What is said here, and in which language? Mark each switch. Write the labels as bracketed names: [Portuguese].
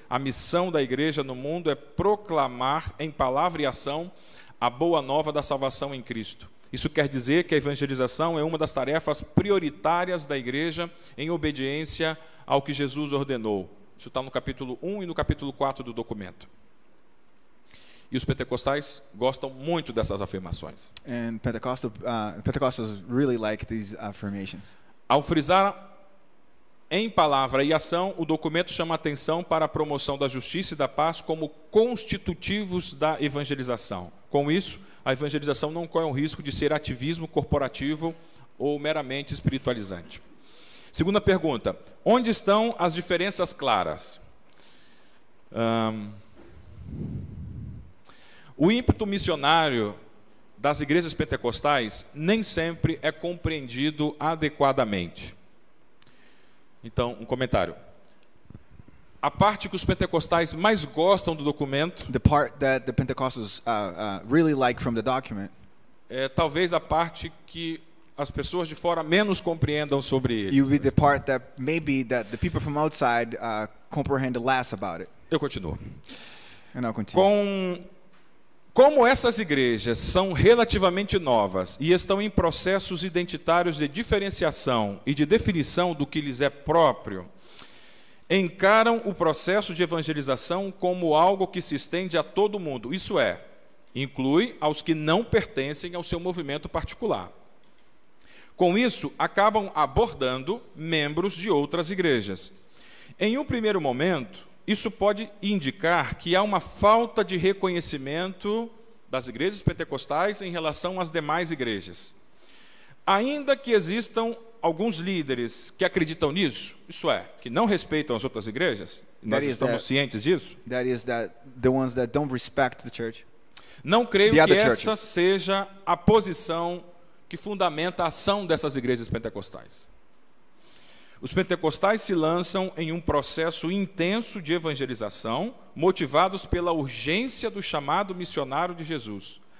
[Portuguese] A missão da igreja no mundo é proclamar em palavra e ação a boa nova da salvação em Cristo. Isso quer dizer que a evangelização é uma das tarefas prioritárias da igreja em obediência ao que Jesus ordenou. Isso está no capítulo 1 e no capítulo 4 do documento. E os pentecostais gostam muito dessas afirmações. [English] And Pentecostals really like these affirmations. [Portuguese] Ao frisar em palavra e ação, o documento chama a atenção para a promoção da justiça e da paz como constitutivos da evangelização. Com isso, a evangelização não corre o risco de ser ativismo corporativo ou meramente espiritualizante. Segunda pergunta: onde estão as diferenças claras? O ímpeto missionário das igrejas pentecostais nem sempre é compreendido adequadamente. Então, um comentário. A parte que os pentecostais mais gostam do documento, [English] the part that the Pentecostals really like from the document, [Portuguese] talvez a parte que as pessoas de fora menos compreendam sobre ele. [English] You read the part that maybe that the people from outside comprehend less about it. [Portuguese] Eu continuo. [English] And I'll continue. [Portuguese] Como essas igrejas são relativamente novas e estão em processos identitários de diferenciação e de definição do que lhes é próprio, encaram o processo de evangelização como algo que se estende a todo mundo. Isso é, inclui aos que não pertencem ao seu movimento particular. Com isso, acabam abordando membros de outras igrejas. Em um primeiro momento, isso pode indicar que há uma falta de reconhecimento das igrejas pentecostais em relação às demais igrejas. Ainda que existam alguns líderes que acreditam nisso, isso é, que não respeitam as outras igrejas, nós estamos cientes disso. [English] The ones that don't respect the church. [Portuguese] Não creio que essa seja a posição que fundamenta a ação dessas igrejas pentecostais. Os pentecostais se lançam em um processo intenso de evangelização, motivados pela urgência do chamado missionário de Jesus.